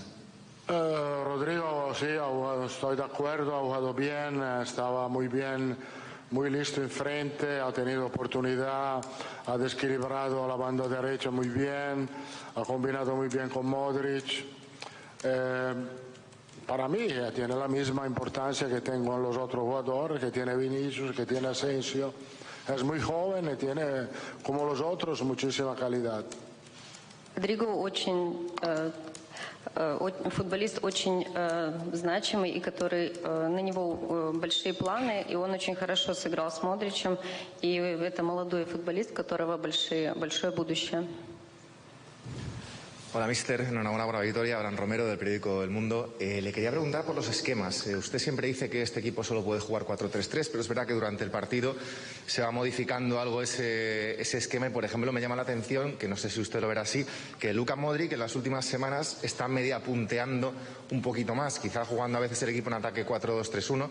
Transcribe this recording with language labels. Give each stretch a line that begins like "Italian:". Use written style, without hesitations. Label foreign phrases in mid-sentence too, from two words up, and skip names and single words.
Spanish: Rodrigo, sí, estoy de acuerdo, ha jugado bien, estaba muy bien, muy listo enfrente, ha tenido oportunidad, ha desequilibrado la banda derecha muy bien, ha combinado muy bien con Modric. Para mí tiene la misma importancia que tengo en los otros jugadores, que tiene Vinicius, que tiene Asensio. Es muy joven y tiene, como los otros, muchísima calidad.
Russian: Rodrigo футболист очень значимый и который на него большие планы, и он очень хорошо сыграл с Модричем, и это молодой футболист, у которого большое будущее.
Spanish: Hola, mister. Enhorabuena por la victoria. Abraham Romero, del periódico El Mundo. Le quería preguntar por los esquemas. Usted siempre dice que este equipo solo puede jugar 4-3-3, pero es verdad que durante el partido se va modificando algo ese esquema. Y, por ejemplo, me llama la atención, que no sé si usted lo verá así, que Luka Modric en las últimas semanas está media punteando un poquito más, quizá jugando a veces el equipo en ataque 4-2-3-1.